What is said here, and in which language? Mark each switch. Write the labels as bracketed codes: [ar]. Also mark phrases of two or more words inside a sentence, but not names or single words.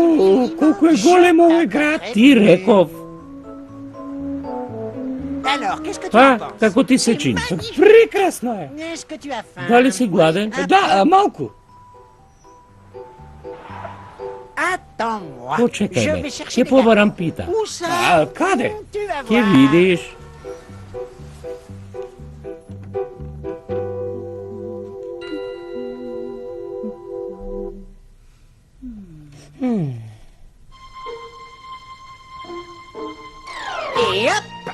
[mk] О, колко е голем овој град. Ти реков. [fr] Alors, qu'est-ce que tu en [mk] Па, [fr] penses? [mk] како ти се чини? Прекрасно е. [fr] Est-ce que tu as faim? [mk] Дали си гладен? Да, малку. [fr] Attends-moi. [mk] Почекај [fr] Je [mk] ме. [fr] vais chercher [mk] Ќе [fr] des [mk] побарам пита. [fr] gâteaux. Où ça? [mk] А, каде? [fr] Tu vas [mk] Ќе [fr] voir. [mk] видиш. [fr] Et hop!